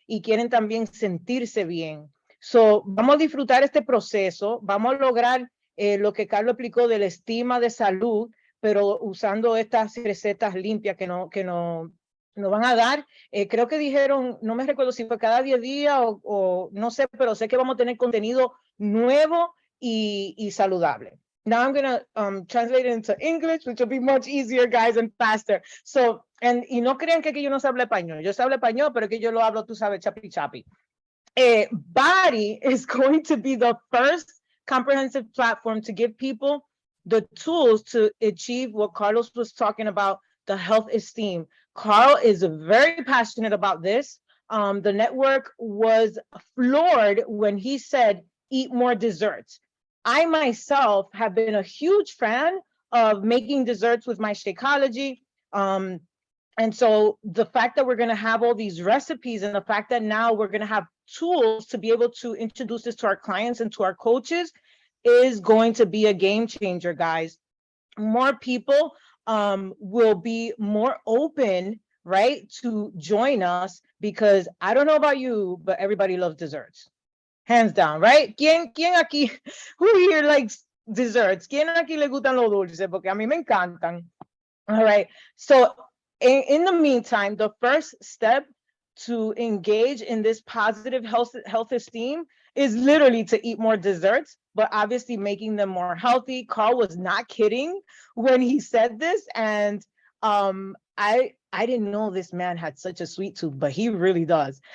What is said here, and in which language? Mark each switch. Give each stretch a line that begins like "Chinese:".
Spanish: y quieren también sentirse bien. So, vamos a disfrutar este proceso, vamos a lograr lo que Carlos explicó de la estima de salud, pero usando estas recetas limpias que nos van a dar. Creo que dijeron, no me recuerdo si fue cada 10 días o no sé, pero sé que vamos a tener contenido nuevo y saludable.
English: Now I'm going to translate it into English, which will be much easier, guys, and faster.
Spanish: So, y no crean que yo no sé hablar español. Yo sé hablar español, pero que yo lo hablo, tú sabes, chapi chapi.
English: Body is going to be the first comprehensive platform to give people the tools to achieve what Carlos was talking about, the health esteem. Carl is very passionate about this. The network was floored when he said, eat more desserts. I myself have been a huge fan of making desserts with my Shakeology. And so the fact that we're going to have all these recipes and the fact that now we're going to have tools to be able to introduce this to our clients and to our coaches is going to be a game changer, guys. More people will be more open, right, to join us, because I don't know about you, but everybody loves desserts. Hands down, right?
Spanish: ¿Quién aquí,
English: who here likes desserts?
Spanish: ¿Quién aquí le gustan los dulces? Porque a mí me encantan.
English: All right. So in the meantime, the first step to engage in this positive health esteem is literally to eat more desserts, but obviously making them more healthy. Carl was not kidding when he said this. And I didn't know this man had such a sweet tooth, but he really does.